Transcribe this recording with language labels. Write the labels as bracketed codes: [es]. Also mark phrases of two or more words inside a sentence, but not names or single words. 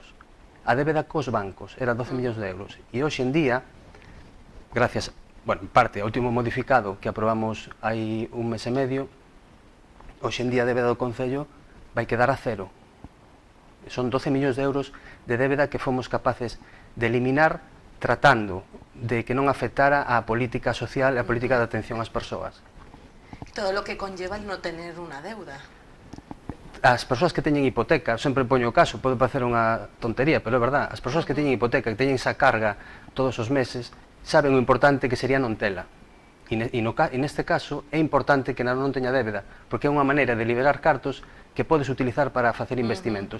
[gl] A débeda cos bancos era 12 millóns de euros. E hoxe en día, gracias, bueno, en parte, ao último modificado que aprobamos hai un mes e medio, hoxe en día a débeda do Concello vai quedar a cero. Son 12 millóns de euros de débeda que fomos capaces de eliminar tratando de que non afectara a política social e a política de atención ás persoas. [es] Todo lo que conlleva el no tener una deuda. [gl] As persoas que teñen hipoteca, sempre poño o caso, pode parecer unha tontería, pero é verdad, as persoas que teñen hipoteca, que teñen esa carga todos os meses, saben o importante que sería non tela. E neste caso é importante que non teña débeda, porque é unha maneira de liberar cartos que podes utilizar para facer investimentos.